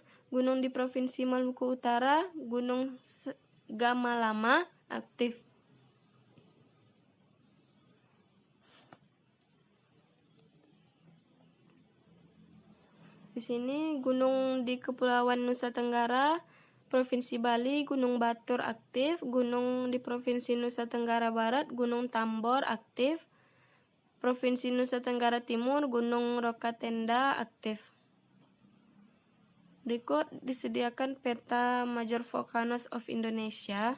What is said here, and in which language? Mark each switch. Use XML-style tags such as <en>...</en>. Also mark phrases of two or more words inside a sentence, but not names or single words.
<id>Gunung di Provinsi Maluku Utara, Gunung Gamalama aktif. Di sini gunung di Kepulauan Nusa Tenggara, Provinsi Bali, Gunung Batur aktif. Gunung di Provinsi Nusa Tenggara Barat, Gunung Tambor aktif. Provinsi Nusa Tenggara Timur, Gunung Rokatenda aktif. Berikut disediakan peta Major Volcanoes of Indonesia.</id>